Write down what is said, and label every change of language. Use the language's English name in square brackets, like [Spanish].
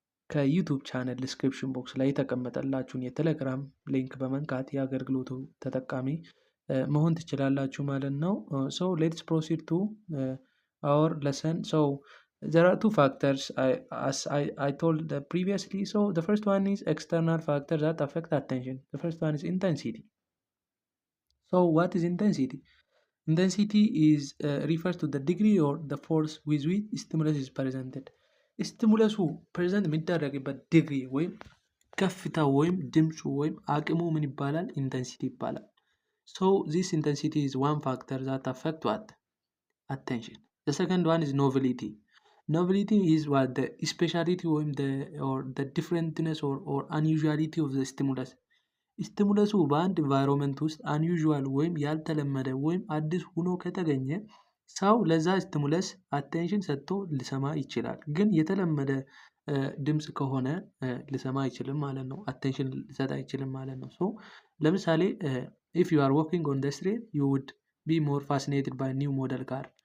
[Amharic] ከዩቱብ ቻናል ዲስክሪፕሽን ቦክስ ላይ የተቀመጠላችሁን የቴሌግራም ሊንክ በመንካት የአገልግሎቱ ተጠቃሚ መሆን ትችላላችሁ ማለት ነው። [English] ሌትስ ፕሮሲድ ቱ አወር ለሰን። there are two factors as I told previously. The first one is external factors that affect attention. The first one is intensity. What is intensity? Intensity is refers to the degree or the force with which stimulus is presented. [Amharic] ስቲሙለሱ ፕሬዘንት የሚደረግበት ዲግሪ ወይም ከፍታው ወይም ድምፁ ወይም አቅሙ ምን ይባላል? ኢንተንሲቲ ይባላል። [English] ሶ ዚስ ኢንተንሲቲ ኢዝ ዋን ፋክተር ዛት አፌክት ዋት attention. The second one is novelty. Novelty is what the speciality or the differentness or unusuality of the stimulus. [Amharic] ስቲሙለሱ በአንድ ኢንቫይሮንመንት ውስጥ አንዩዥዋል ወይም ያልተለመደ ወይም አዲስ ሆኖ ከተገኘ ሰው ለዛ ስቲሙለስ አቴንሽን ሰጥቶ ሊሰማ ይችላል። ግን የተለመደ ድምፅ ከሆነ ሊሰማ አይችልም ማለት ነው። አቴንሽን ሊሰጥ አይችልም ማለት ነው። ሶ ለምሳሌ [English] if you are walking on the street you would be more fascinated by new model car.